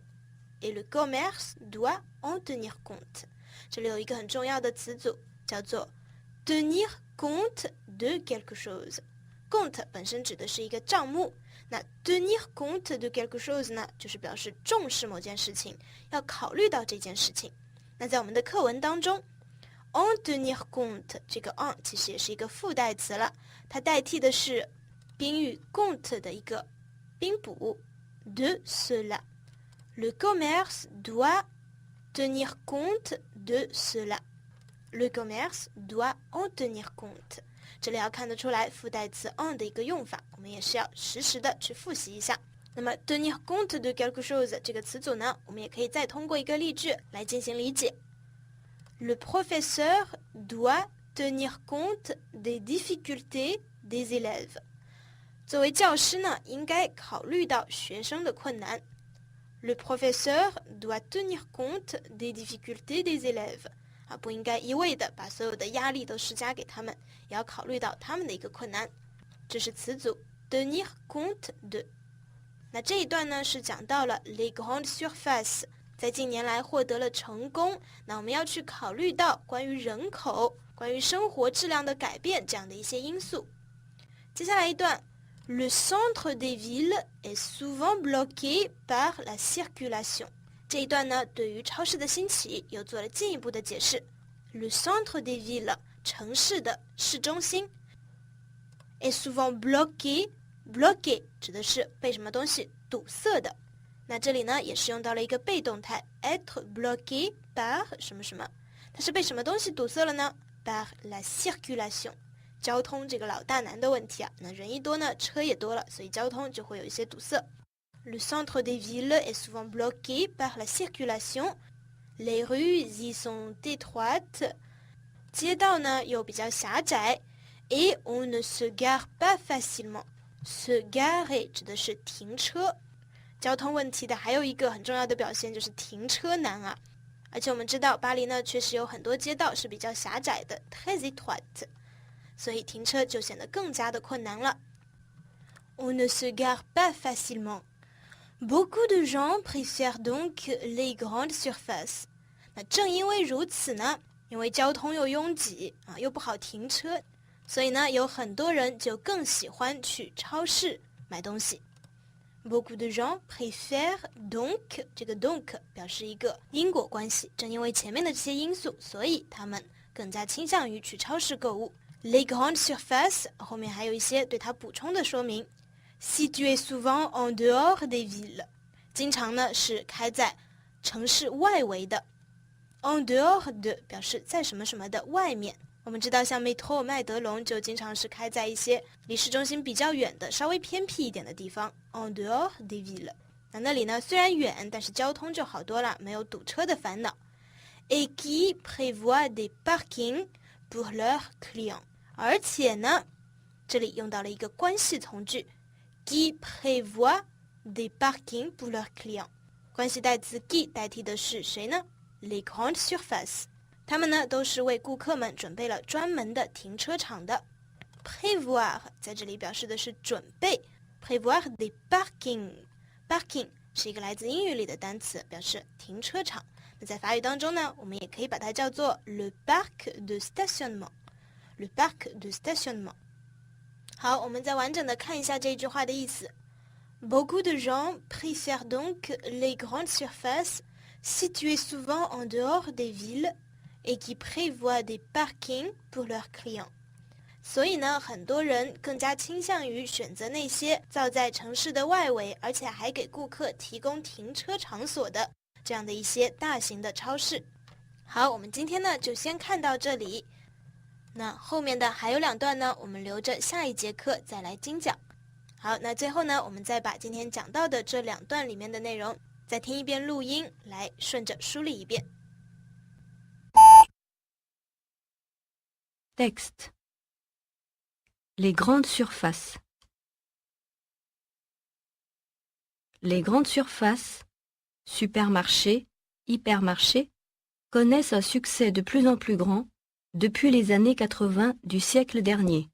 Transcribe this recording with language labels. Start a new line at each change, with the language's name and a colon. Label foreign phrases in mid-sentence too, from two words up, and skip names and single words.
French: et le commerce doit en tenir compte，
Chinese: 这里有一个很重要的词组叫做
French: tenir compte de quelque chose。
Chinese: compte 本身指的是一个账目，那
French: tenir compte de quelque chose
Chinese: 呢就是表示重视某件事情，要考虑到这件事情。那在我们的课文当中
French: en tenir compte
Chinese: 这个 en 其实也是一个附带词了，它代替的是宾语 compte 的一个宾补
French: de cela。 Le commerce doit tenir compte de cela。 Le commerce doit en tenir compte。
Chinese: 这里要看得出来附带词 en 的一个用法，我们也是要实时的去复习一下。那么
French: tenir compte de quelque chose
Chinese: 这个词组呢，我们也可以再通过一个例句来进行理解。
French: Le professeur doit tenir compte des difficultés des élèves。
Chinese: 作为教师呢，应该考虑到学生的困难。
French: Le professeur doit tenir compte des difficultés des élèves。
Chinese: 不应该一味的把所有的压力都施加给他们，也要考虑到他们的一个困难。这是词组
French: tenir compte de。
Chinese: 那这一段呢是讲到了
French: les grandes surfaces
Chinese: 在近年来获得了成功，那我们要去考虑到关于人口、关于生活质量的改变这样的一些因素。接下来一段
French: Le centre des villes est souvent bloqué par la circulation。
Chinese: 这一段呢对于超市的兴起又做了进一步的解释。
French: le centre des villes
Chinese: 城市的市中心
French: est souvent bloqué
Chinese: 指的是被什么东西堵塞的。那这里呢也是用到了一个被动态
French: être bloqué par
Chinese: 什么什么，它是被什么东西堵塞了呢？
French: par la circulation，
Chinese: 交通这个老大难的问题啊，那人一多呢车也多了，所以交通就会有一些堵塞。
French: Le centre des villes est souvent bloqué par la circulation. Les rues y sont étroites.
Chinese: 街道呢又比较狭窄。
French: Et on ne se gare pas facilement. Se garer
Chinese: 指的是停车。交通问题的还有一个很重要的表现就是停车难啊。而且我们知道巴黎呢确实有很多街道是比较狭窄的
French: très étroite，
Chinese: 所以停车就显得更加的困难了。
French: On ne se gare pas facilement.Beaucoup de gens préfèrent donc les grandes surfaces.
Chinese: 那正因为如此呢，因为交通又拥挤啊，又不好停车，所以呢，有很多人就更喜欢去超市买东西。
French: Beaucoup de gens préfèrent donc，
Chinese: 这个 donc 表示一个因果关系，正因为前面的这些因素，所以他们更加倾向于去超市购物。
French: Les grandes surfaces
Chinese: 后面还有一些对它补充的说明。
French: Situé souvent en dehors des villes，
Chinese: 经常呢是开在城市外围的。
French: En dehors de
Chinese: 表示在什么什么的外面。我们知道像 métro 麦德龙就经常是开在一些离市中心比较远的稍微偏僻一点的地方。
French: En dehors des villes，
Chinese: 那里呢虽然远，但是交通就好多了，没有堵车的烦恼。
French: Et qui prévoit des parkings pour leurs clients，
Chinese: 而且呢这里用到了一个关系从句
French: qui prévoit des parkings pour leurs clients，
Chinese: 关系代词 qui 代替的是谁呢？
French: Les grandes surfaces，
Chinese: 他们呢都是为顾客们准备了专门的停车场的。prévoir 在这里表示的是准备
French: prévoir des parkings，
Chinese: parking 是一个来自英语里的单词，表示停车场。那在法语当中呢，我们也可以把它叫做
French: le parc de stationnement， le parc de stationnement。
Chinese: 好，我们再完整的看一下这句话的意思。
French: Beaucoup de gens préfèrent donc les grandes surfaces situées souvent en dehors des villes et qui prévoient des parkings pour leurs clients。
Chinese: 所以呢，很多人更加倾向于选择那些造在城市的外围，而且还给顾客提供停车场所的这样的一些大型的超市。好，我们今天呢就先看到这里。那后面的还有2段呢，我们留着下一节课再来精讲。好，那最后呢，我们再把今天讲到的这2段里面的内容再听一遍录音，来顺着梳理一遍。
French: Texte. Les grandes surfaces. Les grandes surfaces, supermarchés, hypermarchés, connaissent un succès de plus en plus grand depuis les années 80 du siècle dernier.